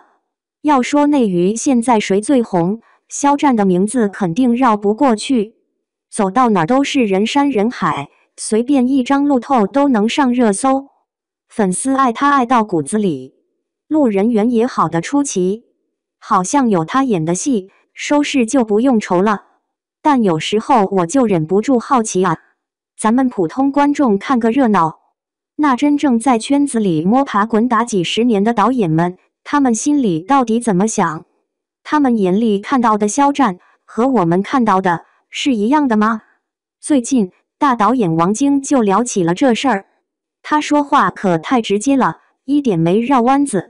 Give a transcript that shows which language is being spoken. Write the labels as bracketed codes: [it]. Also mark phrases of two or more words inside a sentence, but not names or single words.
[zh] 要說內娛現在誰最紅，肖戰的名字肯定繞不過去，走到哪兒都是人山人海，隨便一張路透都能上熱搜，粉絲愛他愛到骨子裡，路人緣也好得出奇，好像有他演的戲，收視就不用愁了。但有時候我就忍不住好奇啊，咱們普通觀眾看個熱鬧，那真正在圈子裡摸爬滾打幾十年的導演們，他們心裡到底怎麼想？他們眼裡看到的肖戰和我們看到的是一樣的嗎？最近大導演王晶就聊起了這事兒，他說話可太直接了，一點沒繞彎子。